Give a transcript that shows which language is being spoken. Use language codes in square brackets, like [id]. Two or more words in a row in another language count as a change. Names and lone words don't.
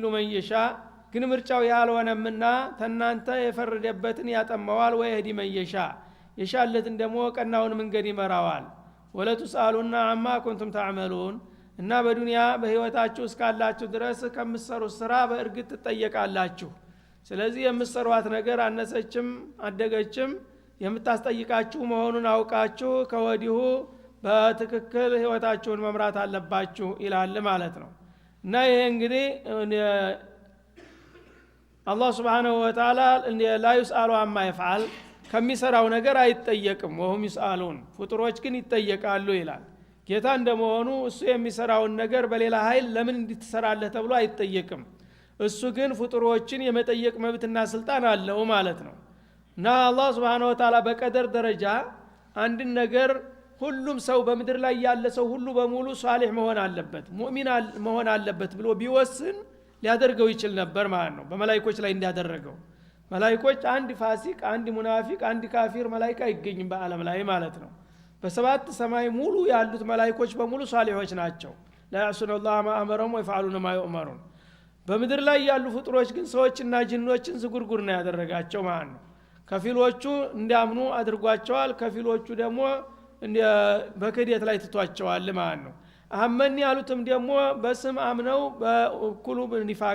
[ar] من يشاء [am] ግን ምርጫው ያልሆነምና ተናንተ የፈረደበትን ያጠማዋል [ar] ويهدي من يشاء [am] የሻለትን ደግሞ ቀናውን መንገድ ይመራዋል [ar] ولتسألن عما كنتم تعملون [am] እና በዱንያ በህይወታችሁ እስካላችሁ ድረስ ከምትሰሩት ስራ በእርግጥ ትጠየቃላችሁ ስለዚህ የምትሰሩት ነገር አነሰችም አደገችም የምታስጠይቃችሁ መሆኑን አውቃችሁ ከወዲሁ በትክክል ህይወታችሁን መምራት አለባችሁ ይላል ማለት ነው እና ይሄ እንግዲህ አላህ [ar] سبحانه وتعالى لا يسأل عما يفعل [am] ከሚሰራው ነገር አይጠየቅም [ar] وهم يسألون [am] ፍጡሮች ግን ይጠየቃሉ ይላል ጌታ እንደመሆኑ እሱ የሚሰራውን ነገር በሌላ ኃይል ለምን እንድትሰራለህ ተብሎ አይጠየቅም እሱ ግን ፍጡሮችን የመጠየቅ መብትና ስልጣን አለው ማለት ነው እና አላህ [ar] سبحانه وتعالى [am] በቀደር ደረጃ አንድ ነገር ሁሉም ሰው በመድር ላይ ያለ ሰው ሁሉ በሙሉ ሷሊህ መሆን አለበት ሙእሚን መሆን አለበት ብሎ ቢወስን ሊያደርገው ይችል ነበር ማለት ነው በመላእክቶች ላይ እንዲያደረገው መላእክቶች አንድ ፋሲቅ አንድ ሙናፊቅ አንድ ካፊር መላእክት አይገኝም በአለም ላይ ማለት ነው በሰባት ሰማይ ሙሉ ያሉት መላእክቶች በሙሉ ሷሊሆች ናቸው [ar] لا يعصون الله ما امرهم ويفعلون ما يؤمرون [am] በመድር ላይ ያሉ ፍጡሮች ግን ሰዎችና ጅኖችን ዝጉርጉር ነው ያደረጋቸው ማለት ነው ከፊሎቹ እንዲያምኑ አድርጓቸዋል ከፊሎቹ ደግሞ በከዲት ላይ ትቷቸዋል ማለት ነው አመን ያሉትም ደግሞ በስም አምነው በኩሉ ኒፋቅ